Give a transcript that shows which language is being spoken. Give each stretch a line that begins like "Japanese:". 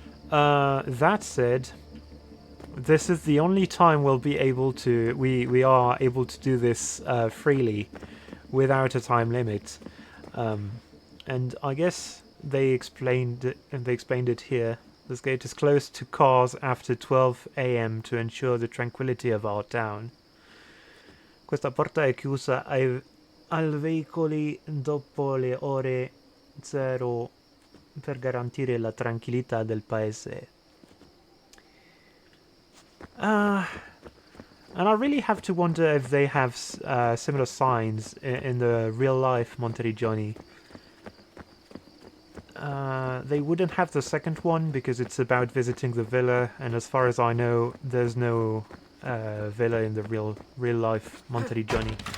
English: That said, this is the only time we'll be able to, we are able to do this freely, without a time limit. And I guess they explained it here. This gate is closed to cars after 12 AM to ensure the tranquility of our town.
Italian: Questa porta è chiusa ai veicoli dopo le ore 0 per garantire la tranquillità del paese.
English: And I really have to wonder if they have similar signs in the real life Monteriggioni. They wouldn't have the second one because it's about visiting the villa, and as far as I know, there's no villa in the real life Monteriggioni.